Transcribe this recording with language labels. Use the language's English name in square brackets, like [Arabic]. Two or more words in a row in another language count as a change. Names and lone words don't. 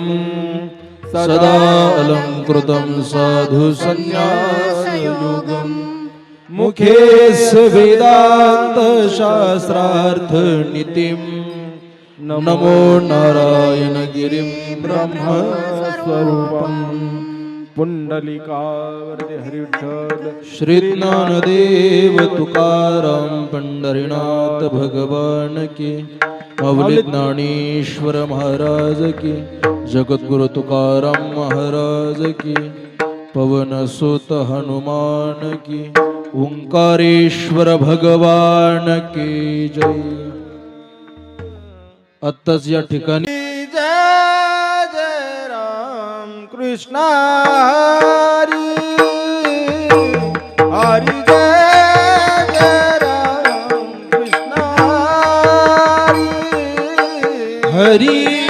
[Sanskrit] सदा अलंकृतं साधु संन्यास योगम् मुखेस वेदांत शास्त्रार्थ नीतिं नमो नारायण गिरिं ब्रह्म स्वरूपं [Marathi] पुंडलिकावरदे हरिविठ्ठल [Hindi] श्री ज्ञानदेव तुकाराम पंढरीनाथ भगवान की माऊली ज्ञानेश्वर महाराज की जगद्गुरु तुकाराम महाराज की पवन सुत हनुमान की ओंकारेश्वर भगवान की जय। [Marathi] आत्ताच या ठिकाणी जय जय राम कृष्ण हरी हरी जय जय राम कृष्ण हरी